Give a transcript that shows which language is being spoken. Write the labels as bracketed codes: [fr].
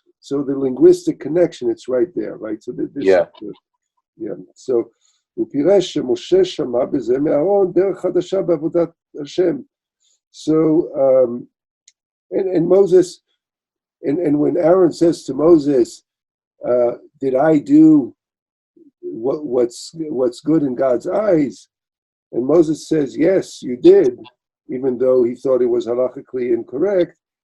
[en] So the linguistic connection, it's right there, right? So this yeah. [he] So ופירש שמשה שמע בזה מאהרון דרך חדשה בעבודת השם. [en] So and Moses, and when Aaron says to Moses, did I do what's good in God's eyes? And Moses says, yes, you did, even though he thought it was halachically incorrect.